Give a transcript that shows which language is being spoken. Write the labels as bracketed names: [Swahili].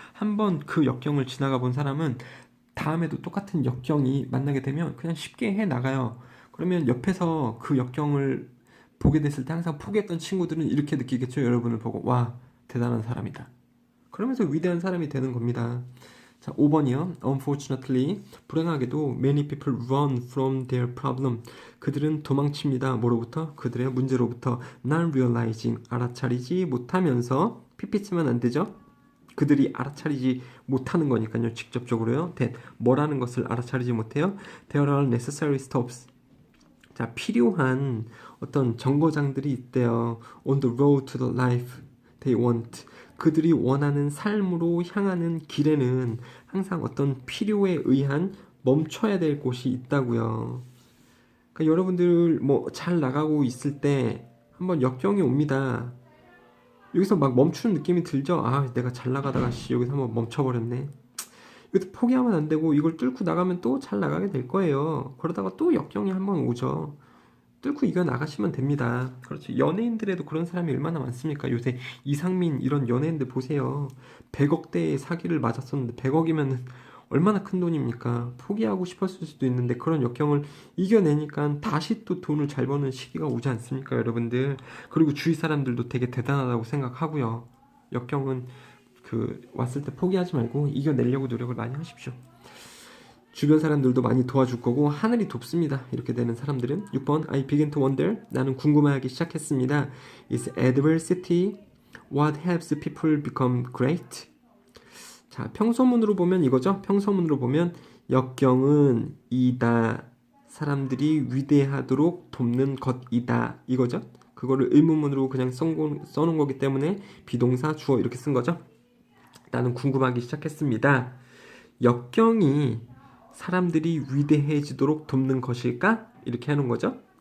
[Korean] 한 번 그 역경을 지나가 본 사람은 다음에도 똑같은 역경이 만나게 되면 그냥 쉽게 해 나가요. 그러면 옆에서 그 역경을 보게 됐을 때 항상 포기했던 친구들은 이렇게 느끼겠죠. 여러분을 보고 와, 대단한 사람이다. 그러면서 위대한 사람이 되는 겁니다. 자, 5번이요. [English] Unfortunately, 불행하게도 many people run from their problem. [Korean] 그들은 도망칩니다. 뭐로부터? 그들의 문제로부터. [English] Not realizing, [Korean] 알아차리지 못하면서 PPT만 안 되죠? 그들이 알아차리지 못하는 거니까요. 직접적으로요. that, 뭐라는 것을 알아차리지 못해요? [English] There are necessary stops. [Korean] 자, 필요한 어떤 정거장들이 있대요. [English] On the road to the life they want. [Korean] 그들이 원하는 삶으로 향하는 길에는 항상 어떤 필요에 의한 멈춰야 될 곳이 있다고요. 그러니까 여러분들 뭐 잘 나가고 있을 때 한번 역경이 옵니다. 여기서 막 멈추는 느낌이 들죠? 아, 내가 잘 나가다가 여기서 한번 멈춰버렸네. 이것도 포기하면 안 되고 이걸 뚫고 나가면 또 잘 나가게 될 거예요. 그러다가 또 역경이 한번 오죠. 뚫고 이겨 나가시면 됩니다. 그렇죠. 연예인들에도 그런 사람이 얼마나 많습니까? 요새 이상민 이런 연예인들 보세요. 100억대의 사기를 맞았었는데 100억이면 얼마나 큰 돈입니까? 포기하고 싶었을 수도 있는데 그런 역경을 이겨내니까 다시 또 돈을 잘 버는 시기가 오지 않습니까, 여러분들? 그리고 주위 사람들도 되게 대단하다고 생각하고요. 역경은 왔을 때 포기하지 말고 이겨내려고 노력을 많이 하십시오. 주변 사람들도 많이 도와줄 거고 하늘이 돕습니다. 이렇게 되는 사람들은 6번 [English] I begin to wonder. [Korean] 나는 궁금해하기 시작했습니다. [English] Is adversity what helps people become great? [Korean] 자, 평소문으로 보면 이거죠. 평소문으로 보면 역경은 이다. 사람들이 위대하도록 돕는 것이다. 이거죠. 그거를 의문문으로 그냥 써놓은 거기 때문에 비동사 주어 이렇게 쓴 거죠. 나는 궁금하기 시작했습니다. 역경이 사람들이 위대해지도록 돕는 것일까? 이렇게 하는 거죠.